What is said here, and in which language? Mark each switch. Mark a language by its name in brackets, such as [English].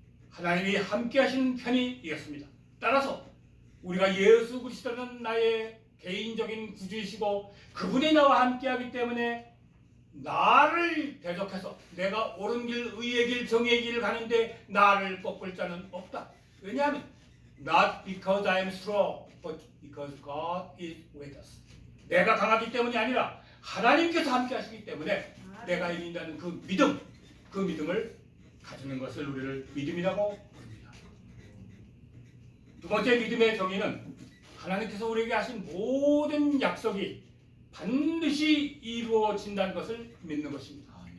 [Korean] 하나님이 함께 하시는 편이 이겼습니다. 따라서 우리가 예수 그리스도는 나의 개인적인 구주이시고 그분이 나와 함께하기 때문에 나를 대적해서 내가 옳은 길, 의의 길, 정의의 길을 가는데 나를 꺾을 자는 없다. 왜냐하면 [English] not because I am strong, but because God is with us. [Korean] 내가 강하기 때문이 아니라 하나님께서 함께하시기 때문에 내가 이긴다는 그 믿음을 가지는 것을 우리를 믿음이라고 부릅니다. 두 번째 믿음의 정의는 하나님께서 우리에게 하신 모든 약속이 반드시 이루어진다는 것을 믿는 것입니다.